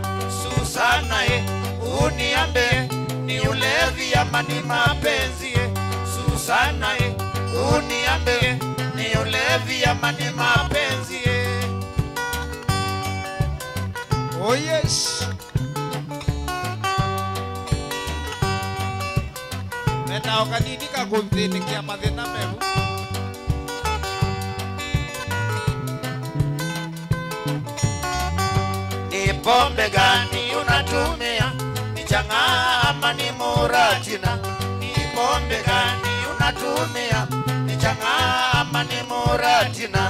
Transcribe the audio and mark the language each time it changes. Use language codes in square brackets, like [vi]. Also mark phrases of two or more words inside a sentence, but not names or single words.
[sw] Susana uniambe, ni ulevi ama ni mapenzi? Susana uniambe, ni ulevi ama ni mapenzi? [en] Oh yes. [mer] Nena okanini kakunthini kia mathina meru. [sw] Ni pombe gani unatumia? Ni chang'aa ama ni muratina? Ni pombe gani unatumia? Ni chang'aa ama ni muratina?